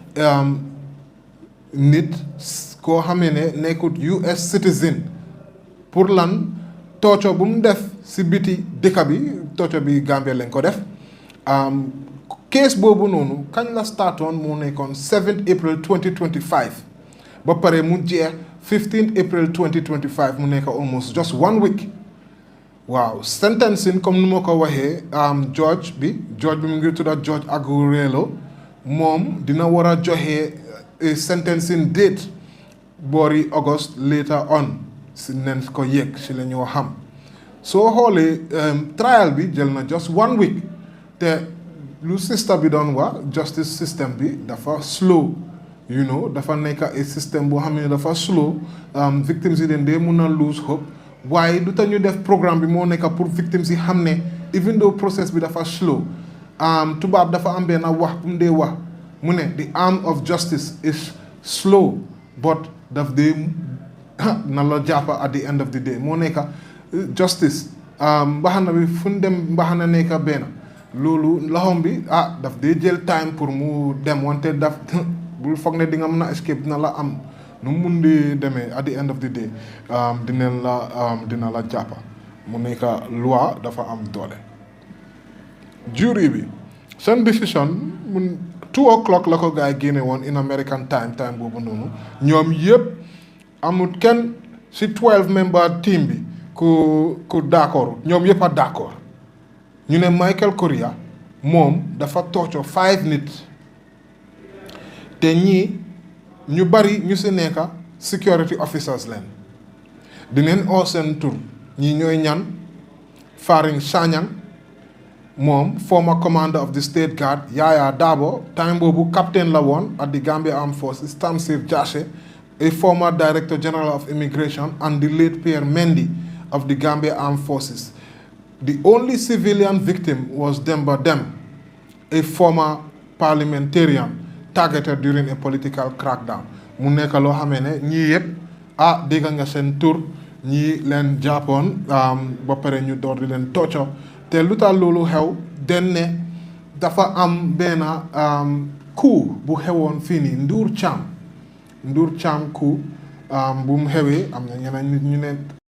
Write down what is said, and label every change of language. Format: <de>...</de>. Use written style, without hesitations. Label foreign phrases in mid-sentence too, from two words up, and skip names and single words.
<wo>nit koo xamee ne nekkut</wo> <en>US citizen</en> <wo>pour lan torture bu mu def si biti dëkk bi torture bi Gambia lañ ko def case boobu noonu kañ la startoon mu nekkoon 7 April 2025 ba pare mu jeex 15 April 2025 mu nekk</wo> <en>almost just 1 week</en> <wo>waaw sentencing comme nu ma ko waxee judge bi mu ngi tudda Judge Agurelo moom dina war a joxe</wo> <en>sentencing date</en> <wo>boori August</wo> <en>later on</en> <wo>si nen ko yëg si la ñoo xam soo xoolee trial bi jël na just 1 week te lu sister bi doon wax</wo> <en>justice system</en> <wo>bi dafa slow dafa nekk a système boo xam ne dafa slow victims yi den dee mun a</wo> <en>lose hope</en> <wo>waaye du tax ñu def programme bi moo nekk pour victims yi xam ne</wo> <en>even though process</en> <wo>bi dafa slow tubaab dafa am benn wax bu mu dee wax mu ne</wo> <en>the arm of justice is slow but</en> <wo>daf dee na la jàppa</wo> <en>at the end of the day</en> <wo>moo nekk justice mbaxana bi fu ñu dem mbaxana nekk benn loolu loxom bi daf dee jël time pour mu dem wante daf bul foog ne di nga mën a escape dina la am nu mu mun di demee</wo> <en>at the end of the day</en> <wo>dina la jàppa mu nekk loi dafa am doole jury bi seen décision mun 2 o'clock la ko gars yi génne woon</wo> <en>in American time</en> <wo>boobu noonu ñoom yëpp amul kenn si</wo> <en>12 member team</en> <wo>bi ku d'accord ñoom yëpp a d'accord ñu ne Michael Correa moom dafa torture 5 nit te ñii ñu bari ñu si nekk</wo> <en>security officers</en> <wo>leen dineen oo seen tur ñii ñooy ñan</wo> <en>Faring Sanyang moom former commander of the state guard Yaya Dabo</en> <wo>time boobu</wo> <en>captain</en> <wo>la woon</wo> <en>at the Gambia Armed Forces Tamsir Jasseh a former director general of immigration and the late Pierre Mendy of the Gambia Armed Forces. The only civilian victim was Demba Dem, a former parliamentarian targeted during a political crackdown</en> <wo>mu nekk loo xamee ne ñii yëpp dégg nga seen tur ñii leen jàppoon ba pare ñu door di leen tocco te lu tax loolu xew den ne dafa am benn coup bu xewoon fii nii Ndur Cham coup bu mu xewee am na ñeneen nit ñu ne</wo>